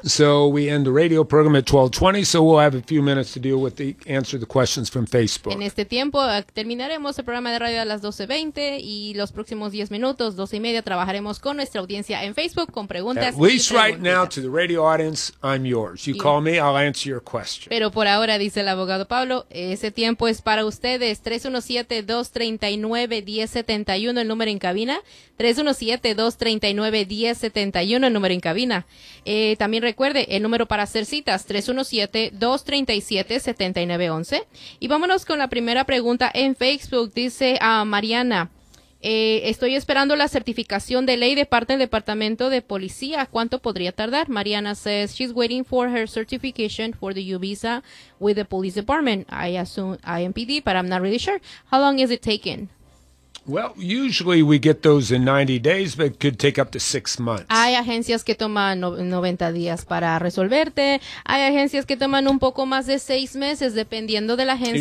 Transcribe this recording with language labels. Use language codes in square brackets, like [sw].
[en] So we end the radio program at 12:20, so we'll have a few minutes to deal with the answer the questions from Facebook. [es] En este tiempo terminaremos el programa de radio a las 12:20 y los próximos 10 minutos, 12:30, trabajaremos con nuestra audiencia en Facebook con preguntas. [en] At least right now to the radio audience, I'm yours. You call me, I'll answer your question. [es] Pero por ahora, dice el abogado Pablo, ese tiempo es para ustedes. 317-239-1071, el número en cabina. 317-239-1071, el número en cabina. También recuerde, el número para hacer citas, 317-237-7911. Y vámonos con la primera pregunta en Facebook. Dice a Mariana, estoy esperando la certificación de ley de parte del Departamento de Policía. ¿Cuánto podría tardar? [en] Mariana says, she's waiting for her certification for the U-Visa with the police department. I assume IMPD, but I'm not really sure. How long is it taking? Well, usually we get those in 90 days, but it could take up to 6 months. [es] Hay agencias que toman 90 días para resolverte. Hay agencias que toman un poco más de 6 meses, dependiendo de la agencia.